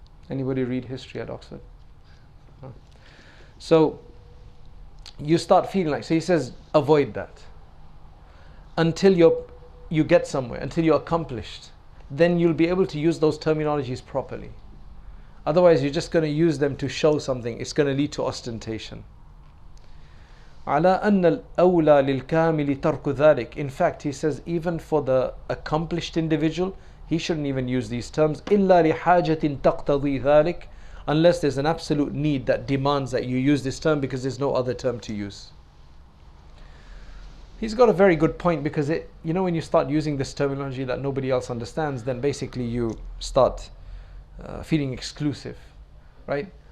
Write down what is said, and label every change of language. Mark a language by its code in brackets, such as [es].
[en] Anybody read history at Oxford? No. So you start feeling like, so he says, avoid that until you get somewhere, until you're accomplished, then you'll be able to use those terminologies properly. Otherwise, you're just going to use them to show something. It's going to lead to ostentation. [ar] على أن الأولى للكامل ترك ذلك. [en] In fact, he says even for the accomplished individual, he shouldn't even use these terms. [ar] إلا لحاجة تقتضي ذلك. [en] Unless there's an absolute need that demands that you use this term, because there's no other term to use. He's got a very good point, because when you start using this terminology that nobody else understands, then basically you start feeling exclusive, right?